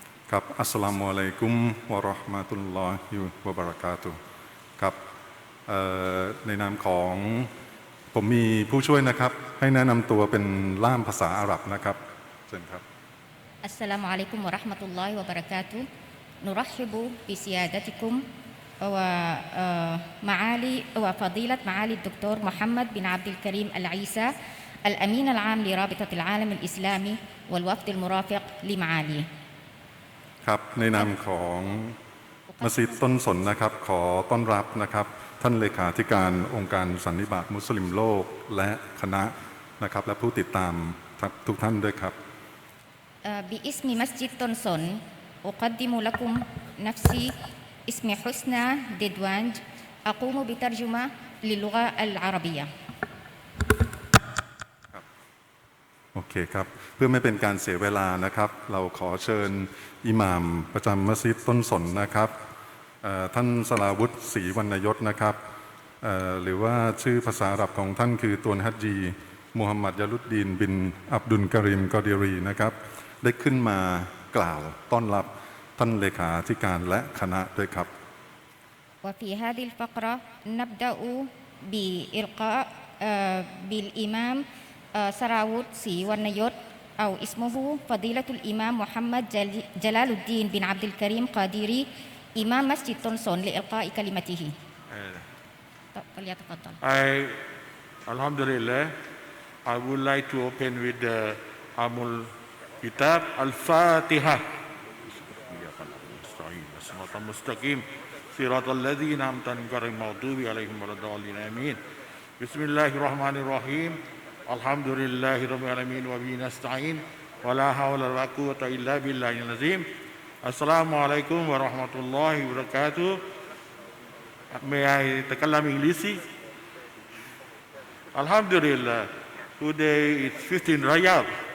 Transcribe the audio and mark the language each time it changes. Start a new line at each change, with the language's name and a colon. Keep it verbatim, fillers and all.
Thai: ครับอัสสลามุอะลัยกุมวะเราะห์มะตุลลอฮิวะบะเราะกาตุฮ์ครับเอ่อในนามของผมมีผู้ช่วยนะครับให้แนะนำตัวเป็นล่ามภาษาอาหรับนะครับเชิญครับ
Arabic: السلام عليكم ورحمة الله وبركاته نرحب بسيادتكم ومعالي وفضيلة معالي الدكتور محمد بن عبد الكريم العيسى الأمين العام لرابطة العالم الإسلامي والوفد المرافق لمعاليه
Thai: ครับในนามของมัสยิดต้นสนนะครับขอต้อนรับนะครับท่านเลขาธิการองค์การสันนิบาตมุสลิมโลกและคณะนะครับและผู้ติดตามทุกท่านด้วยครับ
Arabic: باسم مسجد تونسون أقدم لكم نفسي اسمي حسنى ديدوانج أقوم بترجمة للغة العربية
Thai: โอเคครับเพื่อไม่เป็นการเสียเวลานะครับเราขอเชิญอิหม่ามประจำมัสยิดต้นสนนะครับเอ่อท่านสลาวุฒิศรีวรรณยศนะครับเอ่อหรือว่าชื่อภาษาอาหรับของท่านคือตวนฮัจญีมูฮัมหมัดยาลุดดีนบินอับดุลกะริมกอดีรีนะครับได้ขึ้นมากล่าวต้อนรับท่านเลขาธิการและคณะด้วยครับ
Arabic: وفي هذه الفقرة نبدأ بإلقاء آه، بالإمام آه، سراوت سي ورنيوت أو اسمه فضيلة الإمام محمد جل- جلال الدين بن عبد الكريم قاديري إمام مسجد تونسون لإلقاء كلمته ط- فليتفضل
English: I, Alhamdulillah, I would like to open with the Amul Kitab Al-Fatiha.
Arabic: المستقيم صراط الذين أنعمت عليهم غير المغضوب عليهم ولا الضالين آمين بسم الله الرحمن الرحيم الحمد لله رب العالمين وبه نستعين ولا حول ولا قوة إلا بالله العظيم السلام عليكم ورحمة الله وبركاته
English: May I
Arabic: تكلم إنجليزي
English: Alhamdulillah, today it's fifteenth Rajab.